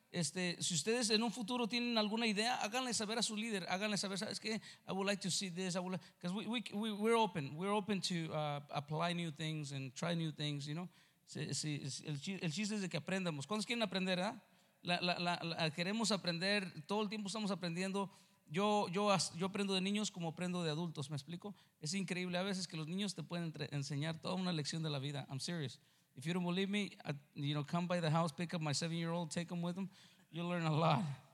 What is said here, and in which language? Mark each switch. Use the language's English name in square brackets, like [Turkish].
[Spanish] Si ustedes en un futuro tienen alguna idea, háganle saber a su líder, háganle saber, ¿sabes qué? [English] I would like to see this, because we're open to apply new things and try new things, you know. [Spanish] El chiste es de que aprendamos. ¿Cuántos quieren aprender, ¿eh? Queremos aprender, todo el tiempo estamos aprendiendo. Yo aprendo de niños como aprendo de adultos, ¿me explico? Es increíble a veces que los niños te pueden enseñar toda una lección de la vida. [English] I'm serious. If you don't believe me, you know, come by the house, pick up my 7-year-old, take him with him, you'll learn a lot.